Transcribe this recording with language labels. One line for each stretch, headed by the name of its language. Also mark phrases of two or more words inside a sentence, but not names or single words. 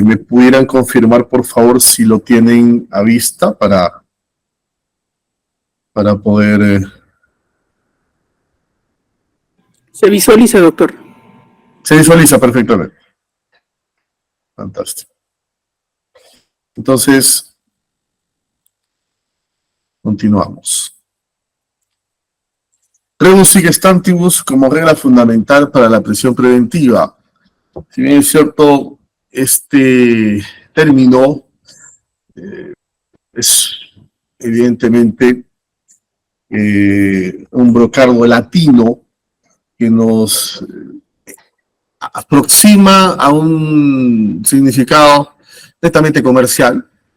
Spanish: ¿Me pudieran confirmar, por favor, si lo tienen a vista para poder... Se visualiza, doctor. Se visualiza perfectamente. Fantástico. Entonces, continuamos.
Latin: Rebus sic stantibus
Spanish: como regla fundamental para la prisión preventiva. Si bien es cierto, este término es evidentemente un brocardo latino que nos aproxima a un significado netamente comercial.